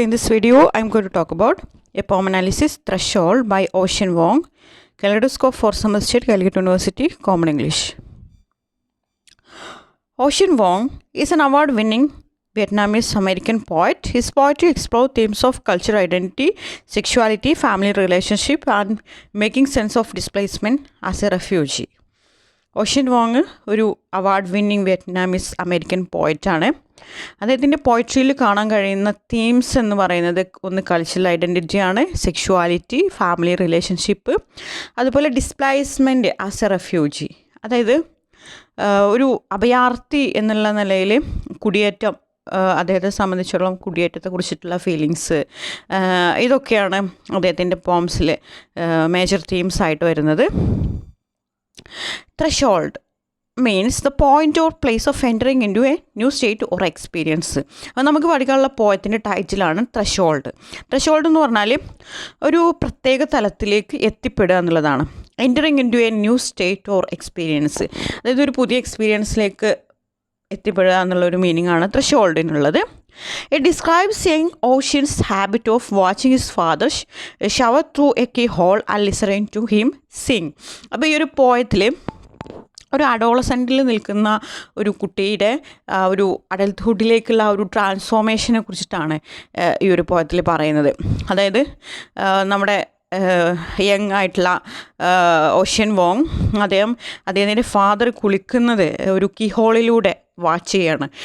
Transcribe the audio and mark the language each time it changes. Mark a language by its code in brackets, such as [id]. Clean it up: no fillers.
[en] In this video, I am going to talk about a poem analysis, Threshold by Ocean Vuong, Kaleidoscope for Summer State, Calicut University, Common English. Ocean Vuong is an award-winning Vietnamese-American poet. His poetry explores themes of cultural identity, sexuality, family relationship, and making sense of displacement as a refugee. [ml] Ocean Wong ഒരു award winning Vietnamese American പോയറ്റാണ്. അദ്ദേഹത്തിൻ്റെ പോയട്രിയിൽ കാണാൻ കഴിയുന്ന themes എന്ന് പറയുന്നത് ഒന്ന് cultural ഐഡൻറ്റിറ്റിയാണ്, sexuality, family relationship, അതുപോലെ [en] displacement as a refugee, [ml] അതായത് ഒരു അഭയാർത്ഥി എന്നുള്ള നിലയിൽ കുടിയേറ്റം, അദ്ദേഹത്തെ സംബന്ധിച്ചിടത്തോളം കുടിയേറ്റത്തെ കുറിച്ചിട്ടുള്ള ഫീലിങ്സ്, ഇതൊക്കെയാണ് അദ്ദേഹത്തിൻ്റെ പോംസിൽ മേജർ തീംസ് ആയിട്ട് വരുന്നത്. [en] Threshold means the point or place of entering into a new state or experience. [ml] അത് നമുക്ക് പഠിക്കാനുള്ള പോയത്തിൻ്റെ ടൈറ്റിലാണ് ത്രഷോൾഡ്. ത്രഷോൾഡ് എന്ന് പറഞ്ഞാൽ ഒരു പ്രത്യേക തലത്തിലേക്ക് എത്തിപ്പെടുക എന്നുള്ളതാണ്. [en] entering into a new state or experience, [ml] അതായത് ഒരു പുതിയ എക്സ്പീരിയൻസിലേക്ക് എത്തിപ്പെടുക എന്നുള്ളൊരു മീനിങ് ആണ് ത്രഷോൾഡിനുള്ളത്. [en] It describes young Ocean's habit of watching his father shower through a keyhole and listening to him sing. [ml] അപ്പോൾ ഈ ഒരു പോയത്തിൽ ഒരു അഡോളസെൻറ്റിൽ നിൽക്കുന്ന ഒരു കുട്ടിയുടെ ഒരു അഡൽട്ട്ഹുഡിലേക്കുള്ള ഒരു ട്രാൻസ്ഫോർമേഷനെ കുറിച്ചിട്ടാണ് ഈ ഒരു പോയത്തിൽ പറയുന്നത്. അതായത് നമ്മുടെ യങ് ആയിട്ടുള്ള ഓഷ്യൻ വോങ് അദ്ദേഹത്തിൻ്റെ ഫാദർ കുളിക്കുന്നത് ഒരു കീഹോളിലൂടെ വാച്ച് ചെയ്യാണ്.